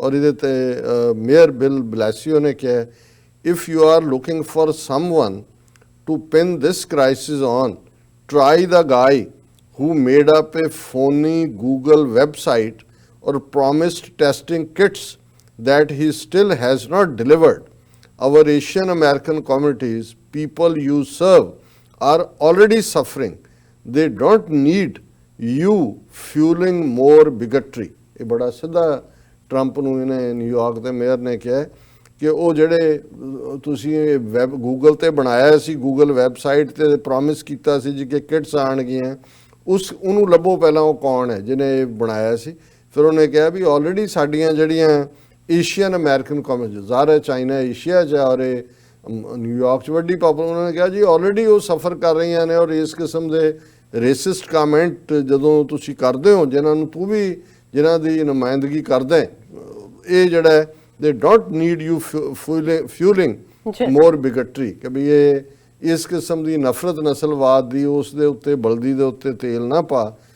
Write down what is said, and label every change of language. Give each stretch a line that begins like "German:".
Punjabi: ਔਰ ਇਹਦੇ ਤੇ ਮੇਅਰ ਬਿਲ ਬਲੈਸੀਓ ਨੇ ਕਿਹਾ
English: If you are looking for someone to pin this crisis on, try the guy who made up a phony Google website or promised testing kits that he still has not delivered. Our Asian American communities, people you serve, are already suffering. They don't need you fueling more bigotry.
Punjabi: ਇਹ ਬੜਾ ਸਿੱਧਾ Trump ਨੂੰ ਇਹਨੇ New York ਦੇ mayor ਨੇ ਕਿਹਾ ਕਿ ਉਹ ਜਿਹੜੇ ਤੁਸੀਂ ਵੈਬ ਗੂਗਲ ਤੇ ਬਣਾਇਆ ਸੀ, ਗੂਗਲ ਵੈਬਸਾਈਟ ਤੇ ਪ੍ਰੋਮਿਸ ਕੀਤਾ ਸੀ ਜੀ ਕਿ ਕਿਟਸ ਆਉਣਗੀਆਂ, ਉਹਨੂੰ ਲੱਭੋ ਪਹਿਲਾਂ ਉਹ ਕੌਣ ਹੈ ਜਿਹਨੇ ਇਹ ਬਣਾਇਆ ਸੀ। ਫਿਰ ਉਹਨੇ ਕਿਹਾ ਵੀ ਆਲਰੇਡੀ ਸਾਡੀਆਂ ਜਿਹੜੀਆਂ ਏਸ਼ੀਅਨ ਅਮਰੀਕਨ ਕਮਿਊਨਿਟੀ, ਜ਼ਾਹਰ ਚਾਈਨਾ ਏਸ਼ੀਆ 'ਚ ਔਰ ਇਹ ਨਿਊਯਾਰਕ 'ਚ ਵੱਡੀ ਪਾਪੂਲੇਸ਼ਨ, ਉਹਨਾਂ ਨੇ ਕਿਹਾ ਜੀ ਆਲਰੇਡੀ ਉਹ ਸਫਰ ਕਰ ਰਹੀਆਂ ਨੇ ਔਰ ਇਸ ਕਿਸਮ ਦੇ ਰੇਸਿਸਟ ਕਮੈਂਟ ਜਦੋਂ ਤੁਸੀਂ ਕਰਦੇ ਹੋ ਜਿਨ੍ਹਾਂ ਦੀ ਨੁਮਾਇੰਦਗੀ ਕਰਦਾ ਇਹ ਜਿਹੜਾ
English: they don't need you fueling more bigotry
Punjabi: ਕਿ ਵੀ ਇਹ ਇਸ ਕਿਸਮ ਦੀ ਨਫ਼ਰਤ ਨਸਲਵਾਦ ਦੀ ਉਸ ਦੇ ਉੱਤੇ ਬਲਦੀ ਦੇ ਉੱਤੇ ਤੇਲ ਨਾ ਪਾ।